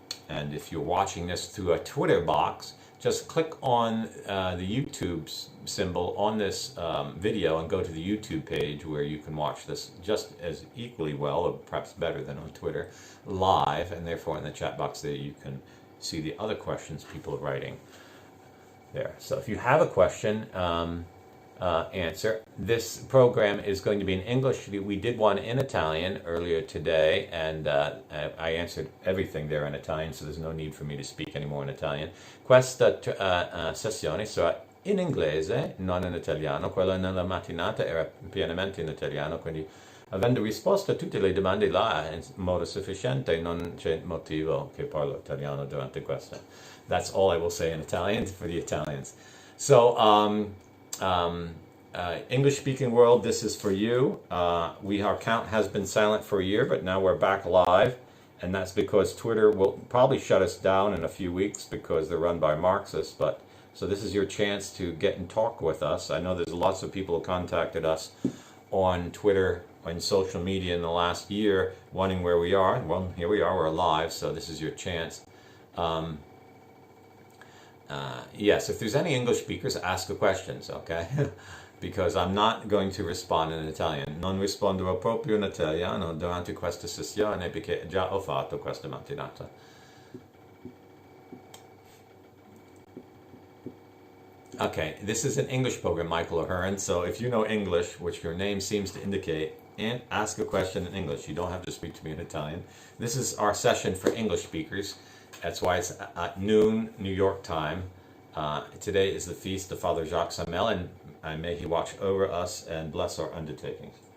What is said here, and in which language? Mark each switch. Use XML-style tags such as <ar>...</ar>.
<en>And if you're watching this through a Twitter box, just click on the YouTube symbol on this video and go to the YouTube page where you can watch this just as equally well, or perhaps better than on Twitter, live, and therefore in the chat box there you can see the other questions people are writing there. So if you have a question, answer. This program is going to be in English. We did one in Italian earlier today, and I answered everything there in Italian, so there's no need for me to speak anymore in Italian.</en> <it>Questa sessione sarà in inglese, non in italiano. Quella nella mattinata era pienamente in italiano, quindi avendo risposto a tutte le domande là in modo sufficiente, non c'è motivo che parlo italiano durante questa.</it> <en>That's all I will say in Italian for the Italians. So, English-speaking world, this is for you. Our count has been silent for a year, but now we're back live, and that's because Twitter will probably shut us down in a few weeks because they're run by Marxists. But so this is your chance to get and talk with us. I know there's lots of people who contacted us on Twitter and social media in the last year, wondering where we are. Well, here we are. We're live, so this is your chance. Yes, if there's any English speakers, ask the questions, okay? Because I'm not going to respond in Italian.</en> <it>Non risponderò proprio in italiano durante questa sessione perché già ho fatto questa mattinata.</it> <en>Okay, this is an English program, Michael O'Hearn, so if you know English, which your name seems to indicate, and ask a question in English. You don't have to speak to me in Italian. This is our session for English speakers. That's why it's at noon, New York time. Today is the feast of Father Jacques Harmel, and may he watch over us and bless our undertakings.</en>